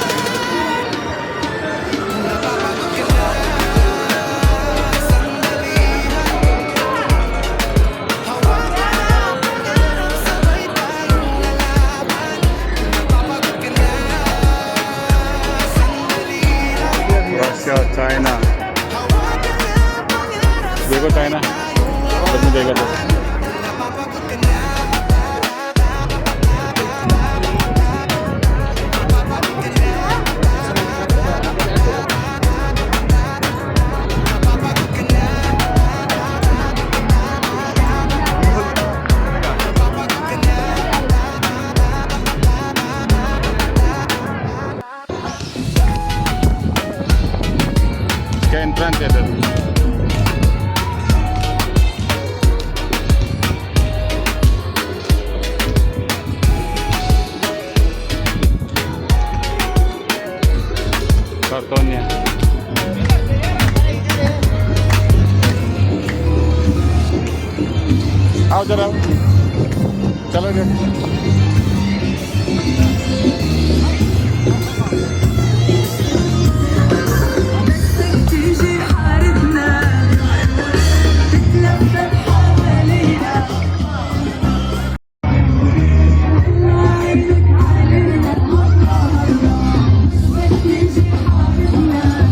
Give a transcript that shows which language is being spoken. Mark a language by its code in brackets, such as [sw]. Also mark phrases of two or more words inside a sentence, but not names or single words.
[tl] Kung napapagod ka na, sandali lang, hawakan ng pangarap. Sabay tayong lalaban. Kung napapagod ka na, sandali lang, Russia, China. hawakan ng pangarap. [hi] देखो चाइना सब में देगा तो [tl] Napapagod ka na, napapagod ka na, napapagod ka na, napapagod ka na. [hi] क्या एंट्रेंस है इधर Kartonnya आओ जरा चलो इधर [ar] تيجي حارتنا تتلفت حوالينا عينك علينا تيجي حارتنا